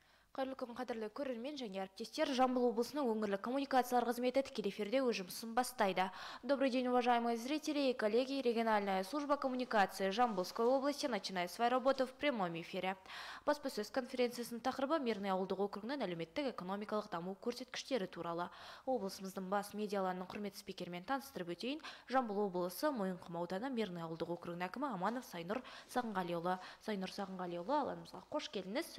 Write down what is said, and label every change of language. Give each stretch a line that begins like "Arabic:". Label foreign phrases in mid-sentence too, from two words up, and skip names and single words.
Kazakh: Қайырлы күн, қадірлі көрермен және әріптестер. Жамбыл облысының өңірлік коммуникациялар қызметі тікелей эфирде өз жұмысын бастайды.
Russian: Добрый день, уважаемые зрители и коллеги. Региональная служба коммуникации Жамбылской области начинает свою работу в прямом эфире.
Kazakh: Баспасөз конференциясының тақырыбы Мирный ауылдық округінің әлеуметтік экономикалық даму көрсеткіштері туралы. Облысымыздың бас медиаларының құрметті спикермен таныстырып өтейін. Жамбыл облысы Мойынқұм ауданы Мирный ауылдық округінің әкімі Аманов Сайнұр Сағынғалиұлы. Сайнұр Сағынғалиұлы, алаңымызға қош келдіңіз.